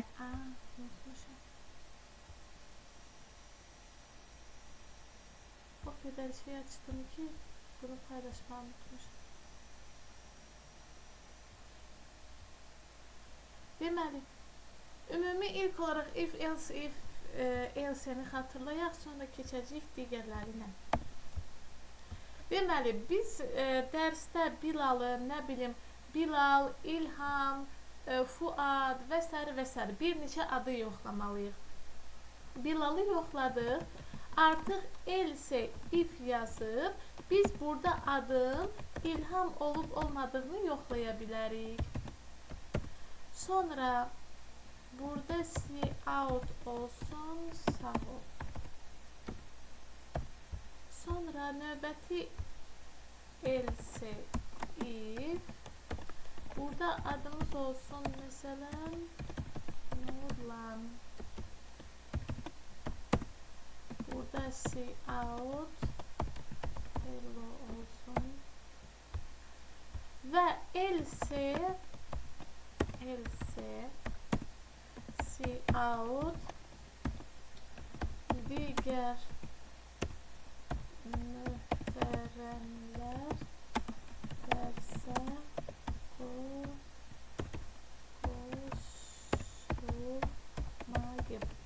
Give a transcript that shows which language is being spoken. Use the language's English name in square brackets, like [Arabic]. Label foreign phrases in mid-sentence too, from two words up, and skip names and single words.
[Azerbaijani] Unutmuşam. O qədər şey açdım ki, bunu paylaşmağı unutmuşam. Deməli, ümumi ilk olaraq [English] if, else, if, [Azerbaijani] else-ni xatırlayaq, sonra keçəcəyik digərlərinə. Deməli, biz dərsdə Bilalı, nə bilim, Bilal, İlham, Fuad və s. bir neçə adı yoxlamalıyıq. Bilalı yoxladıq. Artıq [English] else, if [Azerbaijani] yazıb, biz burada adın İlham olub olmadığını yoxlaya bilərik. Sonra burada out olsun, sağ ol. Sonra növbəti [English] else, if. [Azerbaijani] Burada adımız olsun, məsələn, Nurlan. Burada [English] out, hello [Azerbaijani] olsun. [English] Və else, out, [Azerbaijani] digər möhtərəmlər dərsə qoşulmayıb.